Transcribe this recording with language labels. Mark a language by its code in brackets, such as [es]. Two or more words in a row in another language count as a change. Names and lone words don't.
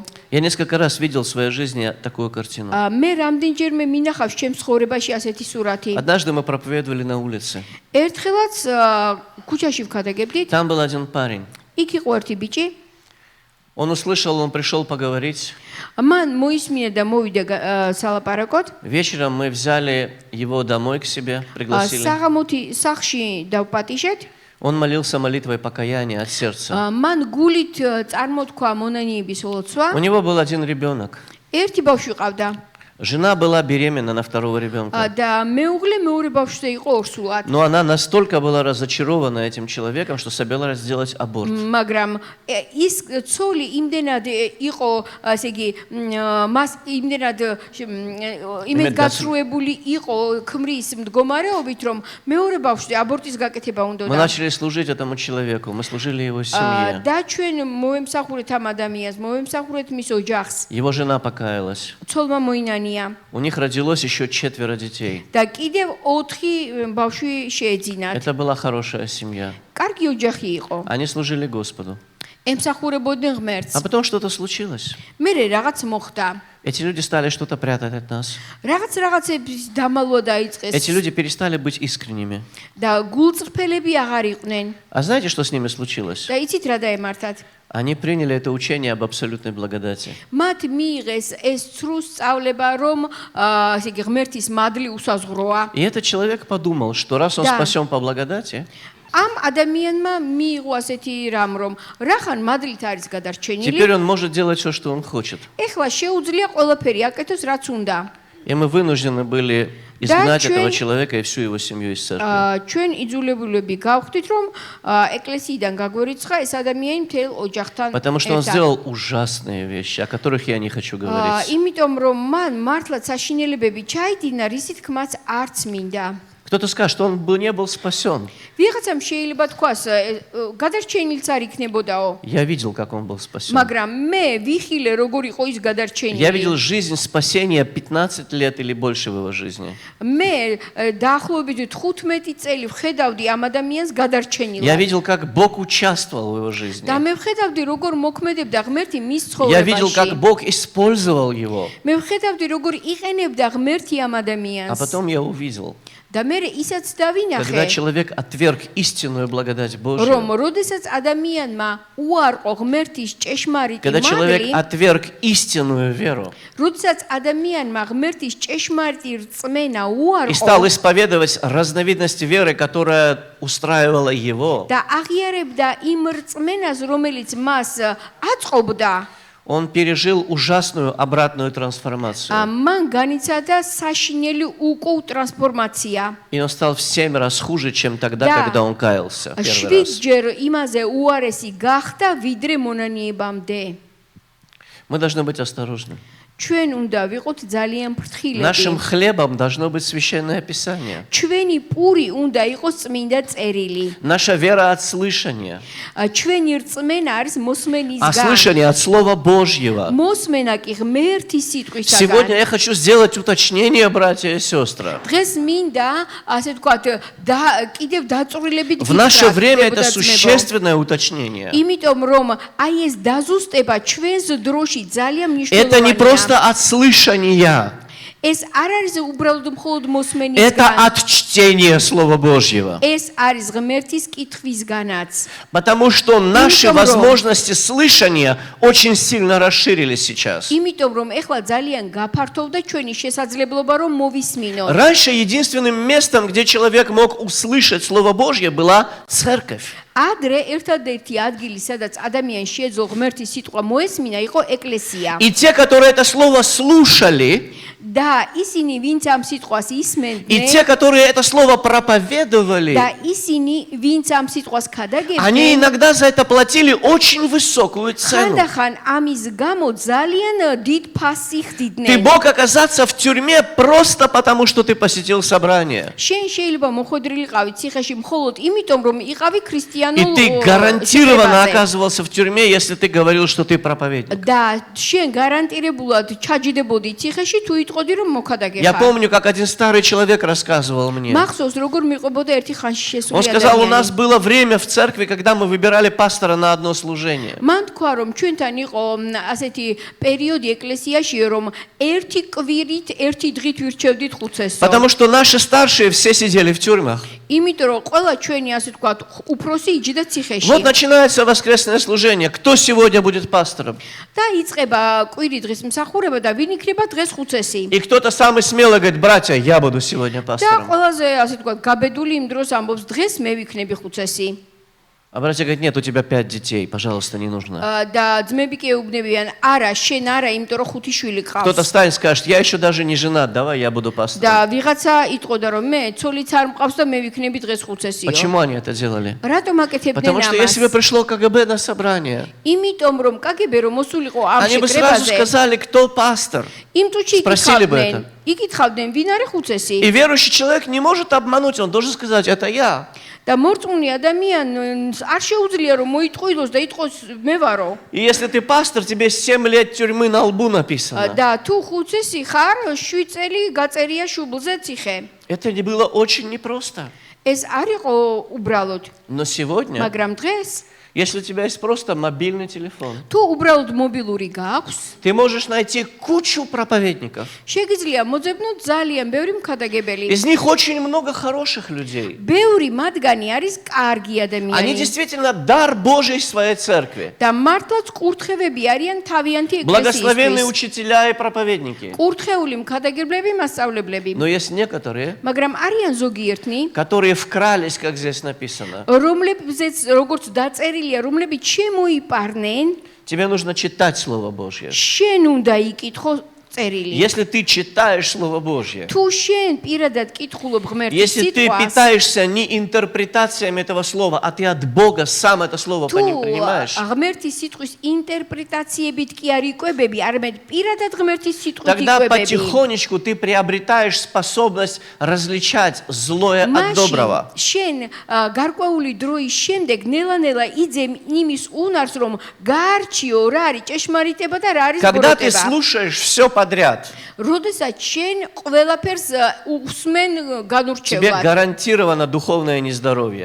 [ru] Я несколько раз видел в своей жизни такую картину. [ka] მე რამდენჯერმე მინახავს ჩემს ცხოვრებაში ასეთი სურათი. [ru] Однажды мы проповедовали на улице. [ka] ერთხელაც ქუჩაში ვქადაგებდით. [ru] Там был один парень. [ka] იქ იყო ერთი ბიჭი. [ru] Он услышал, он пришел поговорить. [ka] მან მოისმინა და მოვიდა სალაპარაკოდ. [ru] Вечером мы взяли его домой к себе, пригласили. [ka] საღამოთი სახლში დავპატიშეთ. [ru] Он молился молитвой покаяния от сердца. [ka] მან გულით წარმოთქვა მონანიების ლოცვა. [ru] У него был один ребенок. [ka] ერთი ბავშვი ყავდა. [ru] Жена была беременна на второго ребенка. [ka] და მეუღლე მეორე ბავშვზე იყო ორსულად. [ru] Но она настолько была разочарована этим человеком, что собиралась сделать аборт. [ka] მაგრამ ის ცოლი იმდენად იყო, ასე იგი, მას იმდენად იმედგაცრუებული იყო ქმრის მდგომარეობით, რომ მეორე ბავშვზე აბორტის გაკეთება [ru] Мы [ka] უნდოდა. [ru] начали служить этому человеку, мы служили его семье. [ka] და ჩვენ მოვემსახურეთ ამ ადამიანს, მოვემსახურეთ მის ოჯახს. [ru] Его жена покаялась. [ka] ცოლმა მოინანია [ru] У них родилось еще 4 детей. [ka] და კიდევ 4 ბავშვი შეეძინათ. [ru] Это была хорошая семья. [ka] კარგი ოჯახი იყო. [ru] Они служили Господу. [ka] ემსახურებოდნენ ღმერთს. [ru] А потом что-то случилось. [ka] მერე რაღაც მოხდა. [ru] Эти люди стали что-то прятать от нас. [ka] რაღაცების დამალვა [ru] Эти [ka] დაიწყეს [ru] люди перестали быть искренними. [ka] და გულწრფელები აღარ იყვნენ. [ru] А знаете, что с ними случилось? [ka] და იცით რა დაემართათ? [ru] Они приняли это учение об абсолютной благодати. [ka] მათ მიიღეს ეს ცრუ სწავლება, რომ ასე იგი ღმერთის მადლი უსაზღვროა. [ru] И этот человек подумал, что раз он Да. спасен по благодати, [ka] ამ ადამიანმა მიიღო ასეთი რამ, რომ რახან მადლით არის გადარჩენილი, [ru] теперь он может делать все, что он хочет. [ka] ეხლა შეუძლია ყველაფერი აკეთოს, რაც უნდა. [ru] И мы вынуждены были изгнать Да, этого чё- человека и всю его семью из церкви. [ka] ჩვენ იძულებულები გავხდით, რომ ეკლესიიდან გაგვერიცხა ეს ადამიანი მთელ ოჯახთან [ru] Потому что он [ka] ერთად. [ru] сделал ужасные вещи, о которых я не хочу говорить. [ka] იმიტომ რომ მან მართლა საშინელებები ჩაიდინა, რისი თქმაც არც მინდა. [ru] Кто-то скажет, что он бы не был спасен. [ka] ვიღაცამ შეიძლება თქვას, გადარჩენილიც არ იქნებოდაო. [ru] Я видел, как он был спасен. [ka] მაგრამ მე ვიხილე როგორ იყო ის [ru] Я видел [ka] გადარჩენილი. [ru] жизнь спасения 15 лет или больше в его жизни. [ka] მე დაახლოებით 15 წელი ვხედავდი ამ ადამიანს [ru] Я [ka] გადარჩენილად. [ru] видел, как Бог участвовал в его жизни. [ka] და მე ვხედავდი როგორ მოქმედებდა ღმერთი მის [ru] Я видел, как [ka] ცხოვრებაში. [ru] Бог использовал его. [ka] მე ვხედავდი როგორ იყენებდა ღმერთი ამ [ru] А [ka] ადამიანს. [ru] потом я увидел, [ka] და მე ისაც [ru] когда [ka] დავინახე, [ru] человек отверг истинную благодать Божью, [ka] რომ როდესაც ადამიანმა უარყო ღმერთის ჭეშმარიტი [ru] когда человек [ka] მადლი, [ru] отверг истинную веру [ka] როდესაც ადამიანმა ღმერთის ჭეშმარიტი რწმენა [ru] и стал [ka] უარყო [ru] исповедовать разновидности веры, которая устраивала его, [ka] და აღიარებდა იმ რწმენას, რომელიც მას აწყობდა, [ru] он пережил ужасную обратную трансформацию. [ka] მან განიცადა საშინელი უკუ ტრანსფორმაცია. [ru] И он стал в 7 раз хуже, чем тогда, Да. когда он каялся первый раз. [ka] 7-ჯერ იმაზე უარესი გახდა, ვიდრე მონანიებამდე. [ru] Мы должны быть осторожны. [ka] ჩვენ უნდა ვიყოთ ძალიან ფრთხილები. [ru] Нашим хлебом должно быть священное Писание. [ka] ჩვენი პური უნდა იყოს წმინდა წერილი. [ru] Наша вера от слышания, [ka] ჩვენი რწმენა არის [ru] а [ka] მოსმენისგან. [ru] слышание от Слова Божьего. [ka] მოსმენა კი ღმერთის სიტყვისაგან. [ru] Сегодня я хочу сделать уточнение, братья и сестры. [ka] დღეს მინდა, ასე ვთქვათ, კიდევ დაწვრილებით [ru] В наше [ka] გითხრათ, [ru] время это [ka] ძმებო და ძმებო. [ru] существенное уточнение. [ka] იმიტომ რომ აი ეს დაზუსტება ჩვენს დროში ძალიან [ru] Это не [ka] მნიშვნელოვანია. [ru] просто от слышания, [ka] ეს არ არის უბრალოდ მხოლოდ [ru] это [ka] მოსმენისგან. [ru] от чтения Слова Божьего. [ka] ეს არის ღმერთის კითხვისგანაც. [ru] Потому что наши [ka] Იმიტომ, რომ- [ru] возможности слышания очень сильно расширились сейчас. [ka] იმიტომ რომ ეხლა ძალიან გაფართოვდა ჩვენი შესაძლებლობა რომ მოვისმინოთ. [ru] Раньше единственным местом, где человек мог услышать Слово Божье, была церковь. [ka] ადრე ერთადერთი ადგილი, სადაც ადამიანს შეეძლო ღმერთის სიტყვა მოესმინა, იყო ეკლესია. [ru] И те, которые это слово слушали, [ka] და ისინი ვინც ამ სიტყვას [ru] И [ka] ისმენდნენ [ru] те, которые это слово проповедовали, [ka] და ისინი ვინც ამ სიტყვას [ru] они [ka] ქადაგებდნენ [ru] иногда за это платили очень высокую цену. [ka] ხანდახან ამის გამო ძალიან დიდ ფასს [ru] Ты [ka] იხდიდნენ [ru] мог оказаться в тюрьме просто потому, что ты посетил собрание. [ka] შენ შეიძლება მოხვედრილიყავი ციხეში მხოლოდ იმიტომ რომ იყავი [ru] И [ka] ქრისტიანულ [ru] ты гарантированно [ka] სიტყვაზე. [ru] оказывался в тюрьме, если ты говорил, что ты проповедник. [ka] და შენ გარანტირებულად ჩაჯდებოდი ციხეში თუ იტყოდი რომ [ru] Я [ka] მოქადაგე [ru] помню, как один старый человек рассказывал мне. [ka] მახსოვს როგორ მიყვებოდა ერთი ხანში [ru] Он [ka] შესული [ru] сказал, у [ka] ადამიანი [ru] нас было время в церкви, когда мы выбирали пастора на одно служение. [ka] მან თქვა რომ ჩვენთან იყო ასეთი პერიოდი ეკლესიაში რომ ერთი კვირით ერთი დღით ვირჩევდით ხუცესო [ru] Потому что наши старшие все сидели в тюрьмах. [ka] იმიტომ რომ ყველა ჩვენი ასე თქვა უფროსი იჯდა ციხეში [ru] Вот начинается воскресное служение. Кто сегодня будет пастором? [ka] და იწყება კვირი დღის მსახურება და ვინ იქნება დღეს ხუცესი [ru] И кто-то самый смелый говорит, братья, я буду сегодня [ka] და [ru] пастором. [ka] ყველაზე ასე თქვა გაბედული იმ დროს ამბობს დღეს მე ვიქნები ხუცესი [ru] А братья говорят, нет, у тебя 5 детей, пожалуйста, не нужно. [ka] და ძმები კი ეუბნებიან არა შენ არა იმიტომ რომ ხუთი შვილი [ru] Кто-то [ka] ყავს [ru] встанет и скажет, я еще даже не женат, давай я буду пастором. [ka] და ვიღაცა იტყოდა რომ მე ცოლიც არ მყავს და მე ვიქნები დღეს ხუცესიო [ru] Почему они это делали? [ka] რატომ აკეთებდნენ [ru] Потому что если бы [ka] ამას [ru] пришло КГБ на собрание, [ka] იმიტომ რომ კგბ რომ მოსულიყო ამ [ru] они бы сразу [ka] შეკრებაზე [ru] сказали, кто пастор. [ka] იმ წუთში [ru] Спросили бы [ka] იკითხავდნენ ვინ არის ხუცესი [ru] И верующий человек не может обмануть, он должен сказать, это я. [ka] და მორწმუნე ადამიანს არ შეუძლია რომ მოიტყუილოს და იტყოს მე ვარო [ru] И если ты пастор, тебе 7 лет тюрьмы на лбу написано. [ka] და თუ ხუცესი ხარ 7 წელი გაწერია შუბლზე ციხე [ru] Это не было очень непросто. [ka] ეს არ იყო უბრალოდ [ru] Но сегодня, [ka] მაგრამ დღეს [ru] если у тебя есть просто мобильный телефон, [ka] თუ უბრალოდ მობილური გაქვს [ru] ты можешь найти кучу проповедников. [ka] შეგიძლია მოძებნოთ ძალიან ბევრი მქადაგებელი [ru] Из них очень много хороших людей. [ka] ბევრი მათგანი არის კარგი [ru] Они [ka] ადამიანი [ru] действительно дар Божий своей церкви. [ka] და მართლაც კურთხევები არიან თავიანთი [ru] Благословенные [ka] ეკლესიისთვის [ru] учителя и проповедники. [ka] კურთხეული მქადაგებლები მასწავლებლები [ru] Но есть некоторые, [ka] მაგრამ არიან ზოგიერთნი [ru] которые вкрались, как здесь написано. [ka] რომლებზეც როგორც დაწერილია რომლებიც შემოიპარნენ [ru] Тебе нужно читать Слово Божье. [ka] შენ უნდა იკითხო წერილი [ru] Если ты читаешь Слово Божье, [ka] თუ შენ პირადად კითხულობ ღმერთის [ru] если ты [ka] სიტყვას [ru] питаешься не интерпретациями этого слова, а ты от Бога сам это слово [ka] თუ [ru] принимаешь, [ka] ღმერთის სიტყვის ინტერპრეტაციებით კი არ იკვებები არამედ პირადად ღმერთის სიტყვით [ru] тогда [ka] იკვებები [ru] потихонечку ты приобретаешь способность различать злое от доброго. [ka] შენ გარკვეული დროის შემდეგ ნელა-ნელა იძემ იმის უნარს რომ გაარჩიო რა არის ჭეშმარიტება და რა არის [ru] Когда ты [ka] ბოროტება [ru] слушаешь все подряд, [ka] როდესაც შენ ყველაფერს უსმენ [ru] тебе [ka] განურჩევად [ru] гарантировано духовное нездоровье.